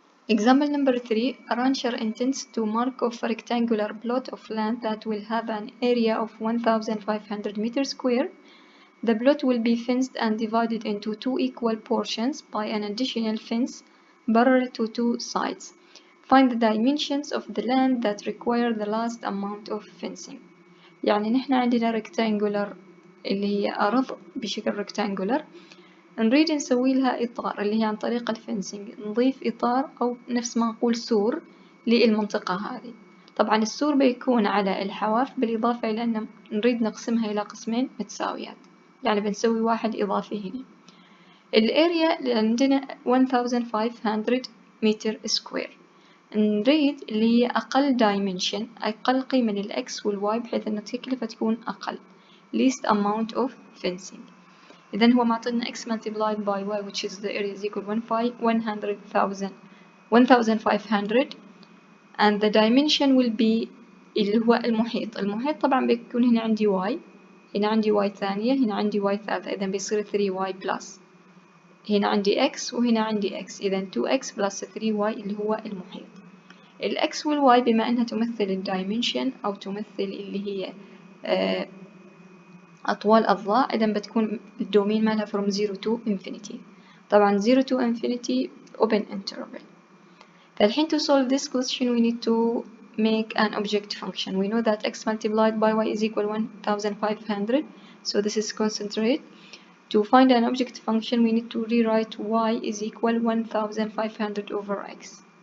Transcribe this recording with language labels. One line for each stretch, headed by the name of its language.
English: Example number 3, a rancher intends to mark off a rectangular plot of land that will have an area of 1,500 meters square. The plot will be fenced and divided into 2 equal portions by an additional fence parallel to 2 sides. Find the dimensions of the land that require the last amount of fencing.
Arabic: يعني نحن عندنا rectangular اللي هي أرض بشكل rectangular، نريد نسوي لها إطار اللي هي عن طريق الفنسنج، نضيف إطار أو نفس ما نقول سور للمنطقة هذه. طبعا السور بيكون على الحواف بالإضافة إلى أن نريد نقسمها إلى قسمين متساويات، يعني بنسوي واحد إضافي هنا. الاريا اللي عندنا 1500 متر سكوير، نريد اللي هي أقل dimension، أقل قيمة للإكس والواي بحيث أن التكلفة تكون أقل
English: least amount of fencing.
Arabic: إذن هو معطينا
English: x multiplied by y, which is the area is equal 1500 and the dimension will be
Arabic: اللي هو المحيط. المحيط طبعا بيكون هنا عندي y، هنا عندي y ثانية، هنا عندي y ثالثة، إذن بيصير 3y plus، هنا عندي x وهنا عندي x، إذن 2x plus 3y اللي هو المحيط. الx والy بما أنها تمثل الدايمنشن أو تمثل اللي هي أطوال الضلع، إذن بتكون الدومين مالها
English: from 0 to infinity.
Arabic: طبعا
English: 0 to infinity open interval.
Arabic: فالحين
English: to solve this question we need to make an object function. We know that x multiplied by y is equal 1500, so this is concentrate. To find an object function, we need to rewrite y is equal 1500 over x.